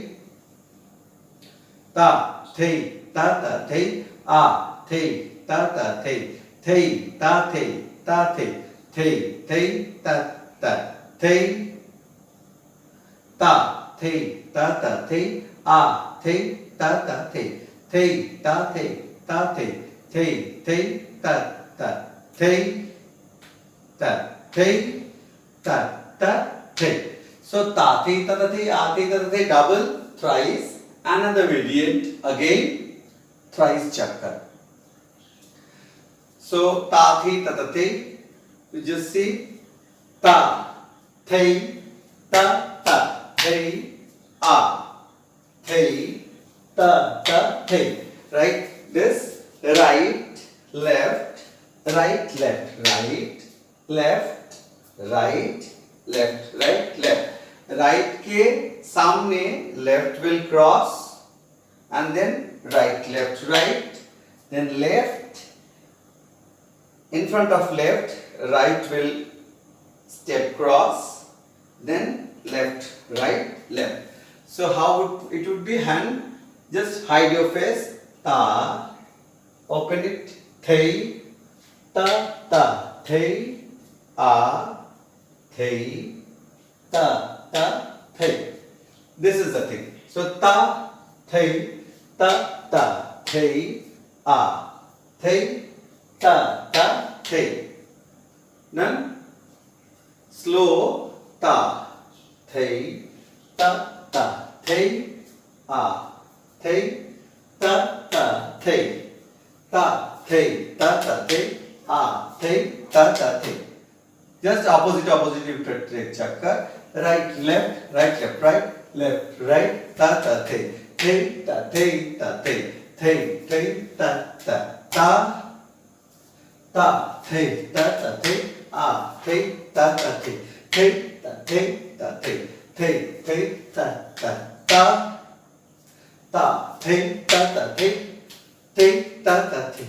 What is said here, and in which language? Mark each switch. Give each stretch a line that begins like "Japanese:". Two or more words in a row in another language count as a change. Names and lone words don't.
English: ta thei ta thei a thei ta thei thei ta thei thei thei ta thei ta thei ta thei a thei ta thei thei ta thei thei thei ta thei thei ta thei. So ta thei ta thei a thei ta thei double thrice, another variant again thrice chakkar. So ta thei ta thei, you just see ta thei ta thei a thei ta thei. Right, this right left right left right left right left right left. Right
Hindi: के सामने
English: left will cross, and then right left right, then left in front of left, right will step cross, then left right left. So how it would be hand, just hide your face, ta, open it, thei ta thei a thei ta thei. This is the thing. So ta thei ta thei a thei ta thei. None. slow ta thei ta ta thei a thei ta ta thei ta thei ta ta thei a thei ta ta thei. Just opposite you take chakkar, right left right right ta ta thei thei ta thei thei ta ta ta ta thei ta ta thei a thei ta ta thei thei ta thei ta thei thei ta ta ta ta thei ta ta thei thei ta ta thei.